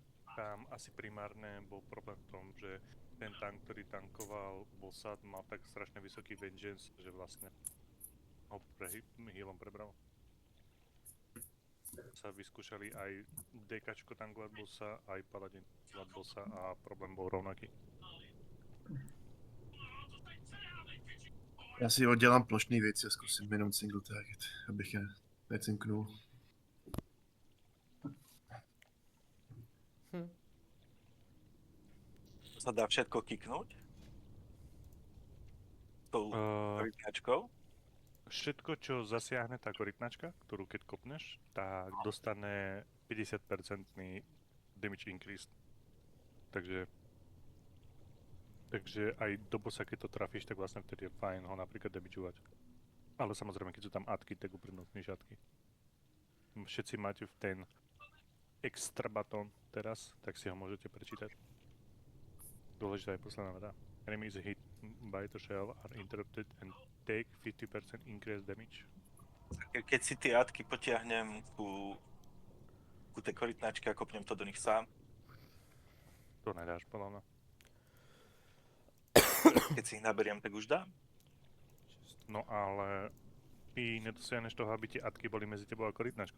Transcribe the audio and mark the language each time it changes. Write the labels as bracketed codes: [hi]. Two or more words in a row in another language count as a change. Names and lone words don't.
[sk] Tam asi primárne bol problém v tom, že ten tank, ktorý tankoval bossa, mal tak strašne vysoký vengeance, že vlastne ho healom prebral. Sa vyskúšali aj DKčko tankovať bossa, aj paladin tankovať bossa a problém bol rovnaký. [cs] Já si oddělám plošný věci a zkusím jenom [en] single target, [cs] abych je necinknul. [sk] Sa dá všetko kiknúť? Tou korytnačkou? Všetko, čo zasiahne tá korytnačka, ktorú keď kopneš, tak dostane 50% [en] damage increase. [sk] Takže aj do bossa, keď to trafíš, tak vlastne vtedy je fajn ho napríklad damageovať. Ale samozrejme, keď sú tam atky, tak uprednostníš atky. Všetci máte v ten [en] extra baton [sk] teraz, tak si ho môžete prečítať. Dôležitá je posledná veda. [en] Enemies hit by the shell are interrupted and take 50% increased damage. [sk] Keď si tie atky potiahnem ku tej korytnačke a kopnem to do nich sám, To nedáš, podľa mňa. keď si ich naberiem, tak už dám. No ale ty nedosiahneš toho, aby tie atky boli medzi tebou a korytnačkou.